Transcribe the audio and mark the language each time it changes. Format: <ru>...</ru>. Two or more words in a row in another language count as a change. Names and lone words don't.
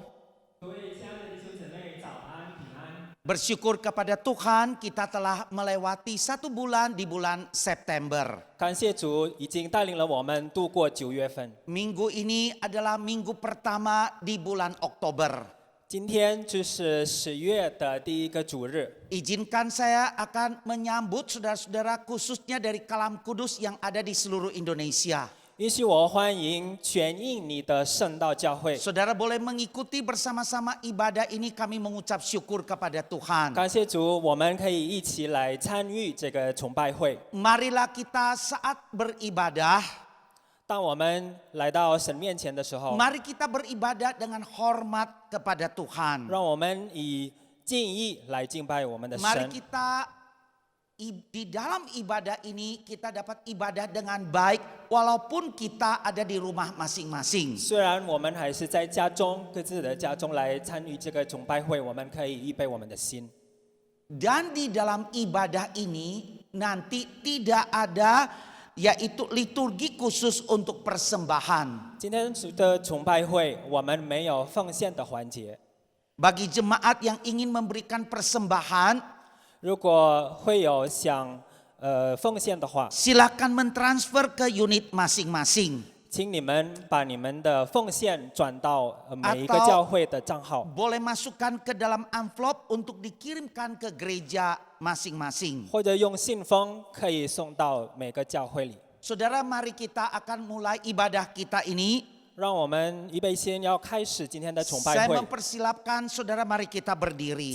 <zh>各位亲爱的弟兄姐妹，早安平安！</zh> <id>Bersyukur kepada Tuhan kita telah melewati 1 bulan di bulan September.</id> <zh>感谢主已经带领了我们度过9月份，</zh> <id>Minggu ini adalah minggu pertama di bulan Oktober.</id> <zh>今天就是10月的第一个主日。</zh> <id>Izinkan saya akan menyambut saudara-saudara khususnya dari Kalam Kudus yang ada di seluruh Indonesia.</id> <zh>允许我欢迎全印尼的圣道教会，</zh> <id>Saudara boleh mengikuti bersama-sama ibadah ini, kami mengucap syukur kepada Tuhan.</id> <zh>感谢主，我们可以一起来参与这个崇拜会。</zh> <id>Marilah kita saat beribadah,</id> <zh>当我们来到神面前的时候，</zh> <id>mari kita beribadah dengan hormat kepada Tuhan.</id> <zh>让我们以敬意来敬拜我们的</zh> <id>Mari</id> <zh>神。</zh> <id>kita di dalam ibadah ini kita dapat ibadah dengan baik walaupun kita ada di rumah masing-masing.</id> <zh>虽然我们还是在家中各自的家中来参与这个崇拜会，我们可以预备我们的心。</zh> <id>Dan di dalam ibadah ini nanti tidak ada yaitu liturgi khusus untuk persembahan.</id> <zh>今天的崇拜会，我们没有奉献的环节。</zh> <id>Bagi jemaat yang ingin memberikan persembahan,</id> <zh>如果会有想奉献的话，</zh> <id>silakan mentransfer ke unit masing-masing.</id> <zh>请你们把你们的奉献转到每一个</zh> <id>Atau</id> <zh>教会的账号，</zh> <id>boleh masukkan ke dalam amplop untuk dikirimkan ke gereja masing-masing.</id> <zh>或者用信封可以送到每个教会里。</zh> <id>Saudara, mari kita akan mulai ibadah kita ini.</id> <zh>让我们预备先要开始今天的崇拜</zh> <id>Saya</id> <zh>会，</zh> <id>mempersilapkan saudara, mari kita berdiri.</id>